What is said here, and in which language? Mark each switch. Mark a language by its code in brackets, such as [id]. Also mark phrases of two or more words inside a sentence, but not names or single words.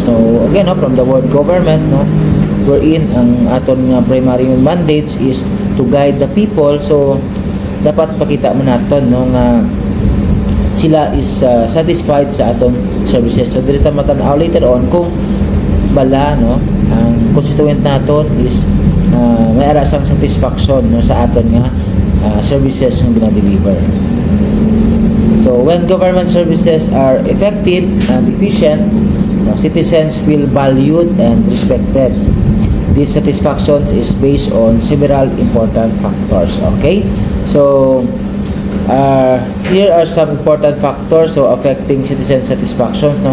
[en] So again, no, from the word government, no, wherein [hil] ang aton nga [en] primary mandates is to guide the people. [hil] So dapat pakita mo naton, no, nga sila [en] is satisfied [hil] sa aton services. So dito matanaw [en] later on [hil] kung bala, no, ang constituent naton is may arasang satisfaction, no, sa aton nga services nga ginadeliver. [en] So when government services are effective and efficient, citizens feel valued and respected. This satisfaction is based on several important factors. Okay, so here are some important factors so affecting citizen satisfaction, no.